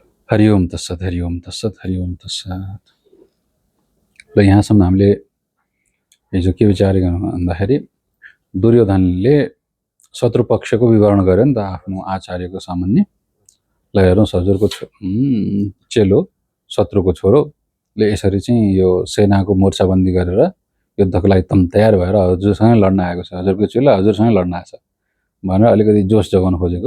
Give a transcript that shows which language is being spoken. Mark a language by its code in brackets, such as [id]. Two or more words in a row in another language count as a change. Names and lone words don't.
[sa] हरि ओम तत्सत, हरि ओम तत्सत, हरि ओम तत्सत। [ne] ल यहाँसम्म हामीले हिजो के विचार गर्नु भन्दाखेरि दुर्योधनले शत्रुपक्षको विवरण गर्यो नि त आफ्नो आचार्यको सामान्य। ल हेर्नुहोस्, हजुरको चेलो शत्रुको छोरोले यसरी चाहिँ यो सेनाको मोर्चाबन्दी गरेर युद्धको लागि तम तयार भएर हजुरसँगै लड्न आएको छ, हजुरको चेलो हजुरसँगै लड्न आएको छ भनेर अलिकति जोस जगाउन खोजेको।